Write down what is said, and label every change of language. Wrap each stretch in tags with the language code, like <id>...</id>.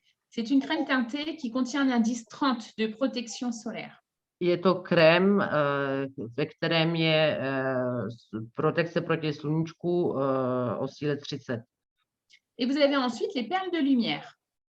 <fr>C'est une crème teintée qui contient un indice 30 de protection solaire.</fr> <cs>Je to krém, ve kterém je protekce proti sluníčku o síle 30.</cs> <fr>Et vous avez ensuite les perles de lumière.</fr>